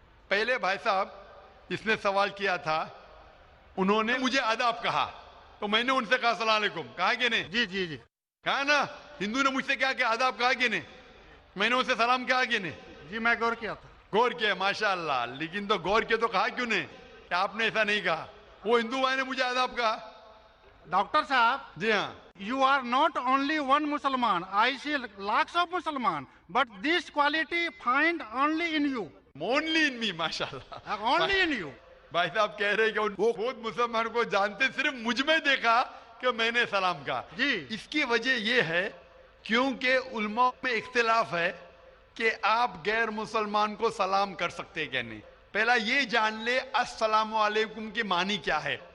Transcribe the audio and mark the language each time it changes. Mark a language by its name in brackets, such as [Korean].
[Hindi] पहले भाई साहब इसने सवाल किया था, उन्होंने मुझे आदाब कहा तो मैंने उनसे कहा अस्सलाम वालेकुम, कहा कि नहीं? जी जी जी, कहा ना। हिंदू ने मुझसे क्या कि आदाब कहा कि नहीं? मैंने उनसे सलाम कहा कि नहीं? जी मैं गौर किया था। गौर किया, माशाअल्लाह। लेकिन तो गौर किया तो कहा क्यों नहीं कि आपने ऐसा नहीं कहा? वो हिंदू भाई ने मुझे आदाब कहा। डॉक्टर साहब, जी हाँ, [English] you are not only one Musliman, I see lakhs of Musliman, but this quality find only in you, only in me, माशाअल्लाह। only in you। [Hindi] भाई साहब कह रहे हैं कि वो खुद मुसलमान को जानते, सिर्फ मुझ में देखा कि मैंने सलाम कहा। जी। इसकी वजह यह है क्योंकि उलमा में इख्तिलाफ है कि आप गैर मुसलमान को सलाम कर सकते हैं क्या नहीं। पहला ये जान ले अस्सलामु अलैकुम की मानी क्या है।